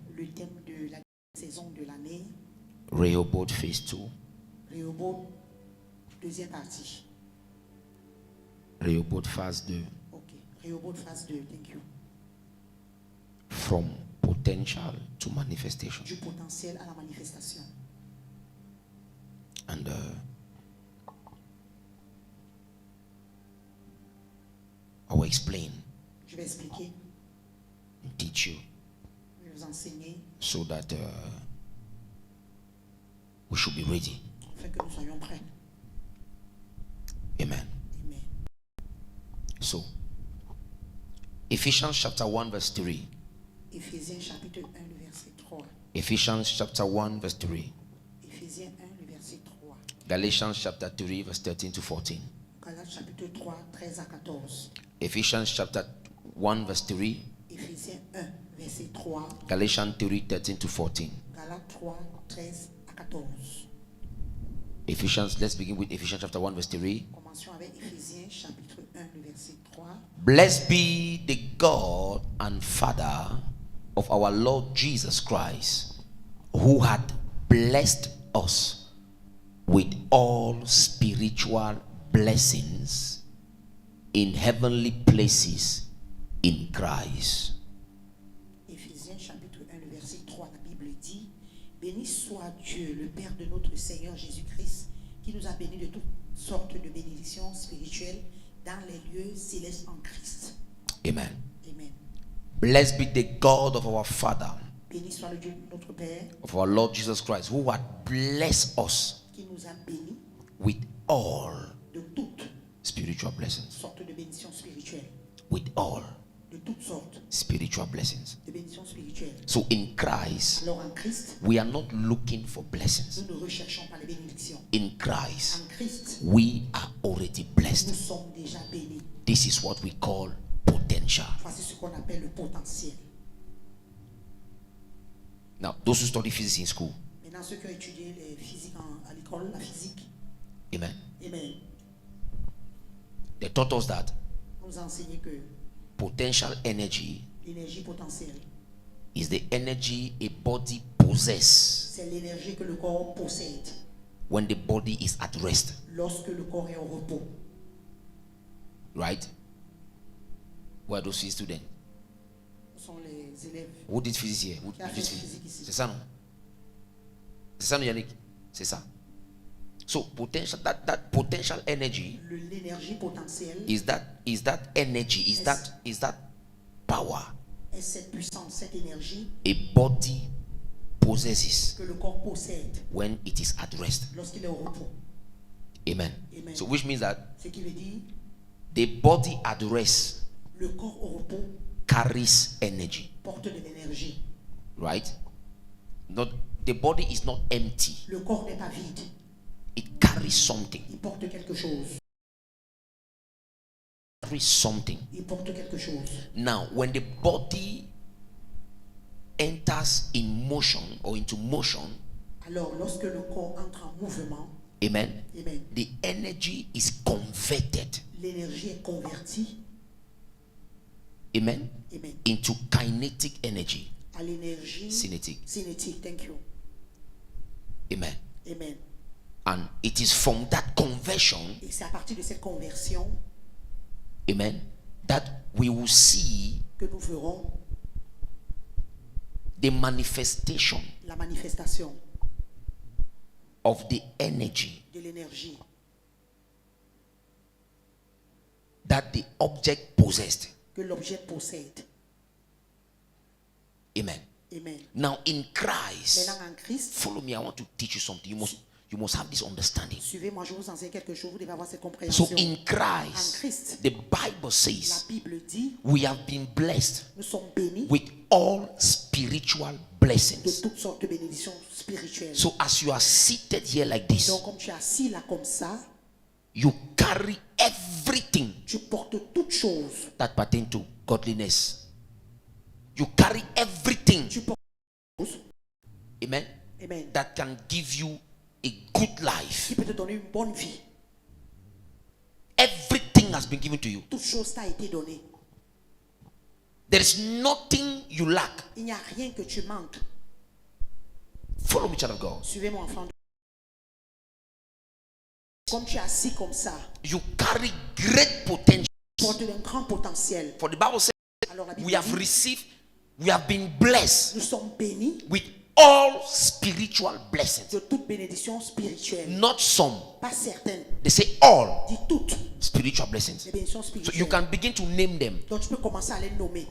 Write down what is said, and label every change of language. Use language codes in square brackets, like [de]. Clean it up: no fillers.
[fr] le thème de la saison de l'année, [en] Rehoboth Phase 2, [fr] Rehoboth, deuxième partie. [en] Rehoboth Phase 2, Ok, Rehoboth phase 2, thank you. from potential to manifestation. [fr] Du potentiel à la manifestation. [en] And I will explain [fr] Je vais expliquer, [en] and teach you [fr] je vais vous enseigner, [en] so that we should be ready. [fr] afin que nous soyons prêts. [en] Amen. [fr] Amen. [en] So, Ephesians chapter 1 verse 3. [fr] Éphésiens chapitre 1, le verset 3. [en] Ephesians chapter 1 verse 3. [fr] Éphésiens 1, le verset 3. [en] Galatians chapter 3 verse 13 to 14. [fr] Galates chapitre 3, 13 à 14. [en] Ephesians chapter 1 verse 3. [fr] Éphésiens 1, verset 3. [en] Galatians 3 13 to 14. [fr] Galates 3, 13 à 14. [en] Ephesians, let's begin with Ephesians chapter 1 verse 3. [fr] Commençons avec Éphésiens chapitre 1, le verset 3. [en] Blessed be the God and Father of our Lord Jesus Christ, who had blessed us with all spiritual blessings in heavenly places in Christ. [fr] Éphésiens chapitre 1, le verset 3, la Bible dit: Béni soit Dieu, le Père de notre Seigneur Jésus-Christ, qui nous a bénis de toutes sortes de bénédictions spirituelles dans les lieux célestes en Christ. [en] Amen. [fr] Amen. [en] Blessed be the God of our Father, [fr] Béni soit le Dieu de notre Père, [en] of our Lord Jesus Christ, who had blessed us [fr] qui nous a bénis [en] with all [fr] de toutes [en] spiritual blessings. [fr] sortes de bénédictions spirituelles. [en] With all [fr] De toutes sortes [en] spiritual blessings. [fr] de bénédictions spirituelles. [en] So in Christ, [fr] Alors en Christ, [en] we are not looking for blessings. [fr] nous ne recherchons pas les bénédictions. [en] In Christ, [fr] En Christ, [en] we are already [fr] nous [en] blessed. [fr] sommes déjà bénis. [en] This is what we call potential. [fr] Voici ce qu'on appelle le potentiel. [en] Now, those who study physics in school, [fr] Maintenant, ceux qui ont étudié les physiques à l'école, la physique, [en] amen, [fr] amen, [en] they taught us that [fr] nous a enseigné que [en] potential energy [fr] l'énergie potentielle, [en] is the energy a body possesses [fr] c'est l'énergie que le corps possède [en] when the body is at rest. [fr] lorsque le corps est au repos. [en] Right? Where are those physics students? [fr] Ce sont les élèves. [en] Who did physics here? Who [fr] Qui a [en] did [fr] fait [en] physics? [fr] physique ici? C'est ça, non? C'est ça, non, Yannick? C'est ça. [en] So potential, that potential energy [fr] L'énergie potentielle [en] is that energy, is that power [fr] est cette puissance, cette énergie [en] a body possesses [fr] que le corps possède [en] when it is at rest. [fr] lorsqu'il est au repos. [en] Amen. [fr] Amen. [en] So which means that [fr] Ce qui veut dire [en] the body at rest [fr] le corps au repos [en] carries energy, [fr] porte de l'énergie. [en] right? Not the body is not empty. [fr] Le corps n'est pas vide, [en] It carries something. [fr] il porte quelque chose. [en] Carries something. [fr] Il porte quelque chose. [en] Now, when the body enters in motion or into motion, [fr] Alors, lorsque le corps entre en mouvement, [en] amen, [fr] amen, [en] the energy is converted, [fr] l'énergie est convertie, [en] amen, [fr] amen, [en] into kinetic energy. [fr] à l'énergie Cinétique. cinétique. [en] Thank you. Amen. [fr] Amen. [en] And it is from that conversion, [fr] Et c'est à partir de cette conversion [en] amen, that we will see [fr] que nous verrons [en] the manifestation [fr] la manifestation [en] of the energy [fr] de l'énergie [en] that the object possessed. [fr] que l'objet possède. [en] Amen. [fr] Amen. [en] Now in Christ, [fr] Maintenant en Christ, [en] follow me. I want to teach you something. You must have this understanding. [fr] suivez-moi, je vous enseigne quelque chose, vous devez avoir cette [en] So [fr] compréhension. [en] in [fr] En [en] Christ, [fr] Christ, [en] the Bible [fr] la [en] says [fr] Bible dit, [en] we have been blessed [fr] nous sommes bénis [en] with all spiritual [fr] de [en] blessings. [fr] toutes sortes de bénédictions spirituelles. [en] So as you are seated here like this, [fr] Donc comme tu es assis là comme ça, [en] you carry everything [fr] tu portes toutes choses. [en] that pertain to godliness. You carry everything, [fr] Tu portes toutes choses. [en] amen, [fr] Amen. [en] that can give you a good life. [fr] Qui peut te donner une bonne vie. [en] Everything has been given to you. [fr] Toute chose t'a été donnée. [en] There is nothing you lack. [fr] Il n'y a rien que tu manques. [en] Follow me, child of God. [fr] Suivez-moi, enfant. Comme tu es assis comme ça, [en] You carry great potential. [fr] tu portes un grand potentiel. [en] For the Bible says [fr] Alors la Bible [en] we have [fr] dit, [en] received, we have been blessed [fr] nous sommes bénis [en] with all spiritual blessings. [fr] de toute bénédiction spirituelle. [en] Not some. [fr] Pas certaines, [en] They say all [fr] dis toutes [en] spiritual blessings. [fr] les bénédictions [en] So you [fr] spirituelles. [en] can begin to name them. [fr] Donc tu peux commencer à les nommer.